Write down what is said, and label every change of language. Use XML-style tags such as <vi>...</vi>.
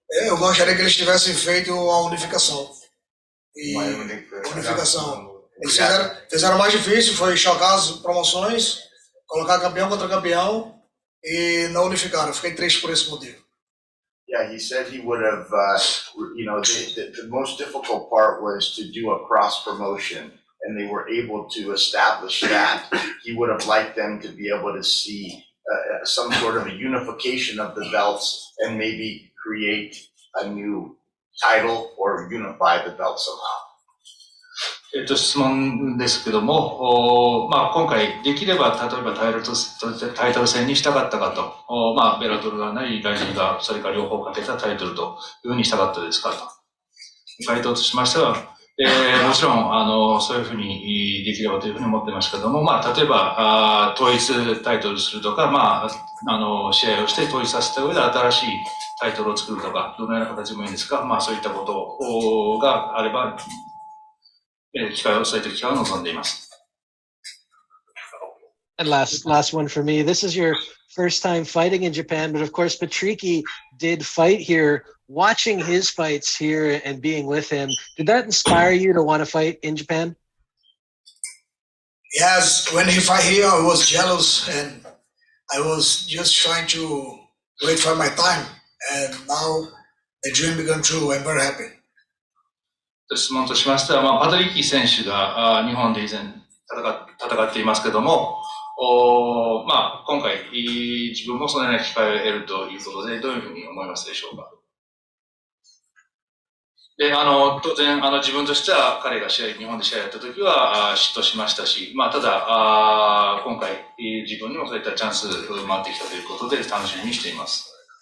<pt>Eu gostaria que eles tivessem feito a unificação. Unificação. Eles fizeram mais difícil, foi chocar as promoções, colocar campeão contra campeão e não unificaram. Fiquei triste por esse motivo.</pt> <en>Yeah, he said he would have, the most difficult part was to do a cross promotion, and they were able to establish that. He would have liked them to be able to see some sort of a unification of the belts and maybe create a new title or unify the belt somehow.</en> <ja>質問ですけども、まあ、今回できれば例えばタイトル戦にしたかったかと、まあ、ベラトルがない、ライジンがそれから両方かけたタイトルというふうにしたかったですかと。回答としましては、もちろんそういうふうにできればというふうに思ってますけども、まあ、例えば統一タイトルするとか、まあ、試合をして統一させた上で新しいタイトルを作るとか、どのような形もいいんですか、まあ、そういったことがあれば、そういった機会を望んでいます。</ja> <en>And last one for me. This is your first time fighting in Japan, but of course Patricky did fight here. Watching his fights here and being with him, did that inspire you to want to fight in Japan? Yes, when he fought here, I was jealous and I was just trying to wait for my time and now the dream became true. I'm very happy.</en> <ja>質問としましては、パトリッキー選手が日本で以前戦っていますけども、今回自分もそのような機会を得るということで、どういうふうに思いますでしょうか。で、当然、自分としては彼が日本で試合やった時は嫉妬しましたし、ただ、今回自分にもそういったチャンスが回ってきたということで楽しみにしています。</ja>